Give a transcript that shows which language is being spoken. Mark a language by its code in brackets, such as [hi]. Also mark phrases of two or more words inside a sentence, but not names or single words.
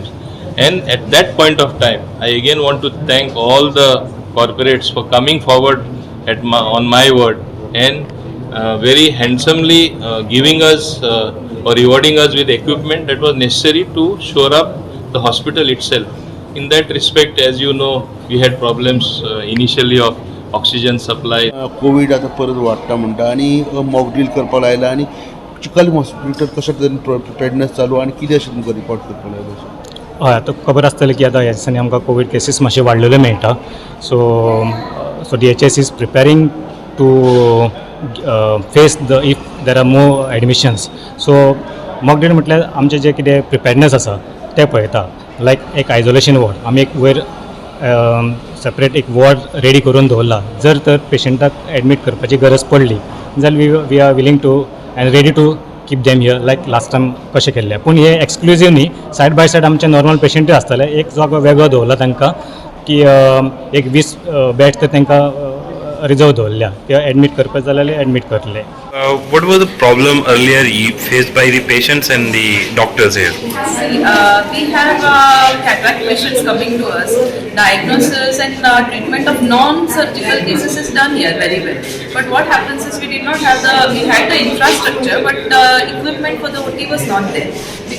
[en] And at that point of time, I again want to thank all the corporates for coming forward on my word and very handsomely giving us or rewarding us with equipment that was necessary to shore up the hospital itself. In that respect, as you know, we had problems initially of oxygen supply. [kok] कोविड आता परत वाडटा म्हणटा आनी [en] mock drill [kok] करपाक लायला आनी चिकल हॉस्पिटल कशा तरेन प्रिपेर्डनेस चालू आनी कितें अशें तुमकां रिपोर्ट करपाक लायला? हय, आतां खबर आसतलें की आतां ह्या दिसांनी आमकां [en] covid cases [kok] मातशे वाडलेले मेळटा. [en] So DHS is preparing to face the if there are more admissions. [kok] सो [en] mock drill [kok] म्हटल्यार आमचें जें कितें प्रिपेर्डनेस आसा तें पळयता. लायक एक [en] isolation ward [kok] आमी एक वयर सेपरेट एक [en] ward ready [kok] करून दवरला. जर तर पेशंटाक एडमीट करपाची गरज पडली जाल्यार [en] we are willing to and ready to keep them here like last time [kok] कशें केल्लें. पूण हे एक्सक्लुजीव न्ही, [en] side by side [kok] आमचे नॉर्मल पेशंटूय आसतले. एक जागो वेगळो दवरला तांकां की एक 20 बेड्स तर तांकां रिजर्व दवरल्या. ते एडमीट करपाक जाल्यार एडमीट करतले. [en] What was the problem earlier faced by the patients and the doctors here? See, we have cataract patients coming to us. Diagnosis and treatment of non-surgical cases is done here very well. But what happens is we had the infrastructure, but the equipment for the OT was not there.